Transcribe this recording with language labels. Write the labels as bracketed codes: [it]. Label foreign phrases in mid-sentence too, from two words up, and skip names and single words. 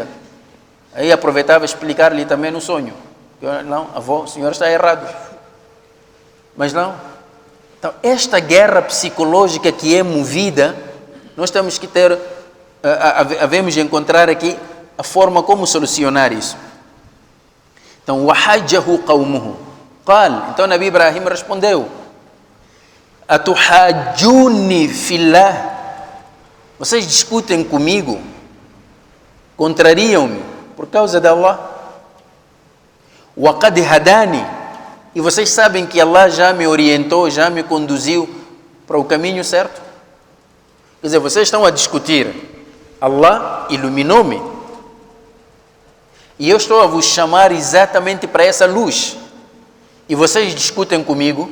[pt] Aí aproveitava explicar-lhe também no sonho. Não, avô, o senhor está errado. Mas não. Então, esta guerra psicológica que é movida, nós temos que ter, havemos de encontrar aqui a forma como solucionar isso. Então, [ar] وَحَجَّهُ قَوْمُهُ قال, [pt] então Nabi Ibrahim respondeu: [ar] أَتُحَاجُّونِي فِي اللَّهِ, [pt] vocês discutem comigo, contrariam-me por causa de Allah. [ar] وَقَدْ هَدَانِي, [pt] e vocês sabem que Allah já me orientou, já me conduziu para o caminho certo. Quer dizer, vocês estão a discutir, Allah iluminou-me e eu estou a vos chamar exatamente para essa luz, e vocês discutem comigo.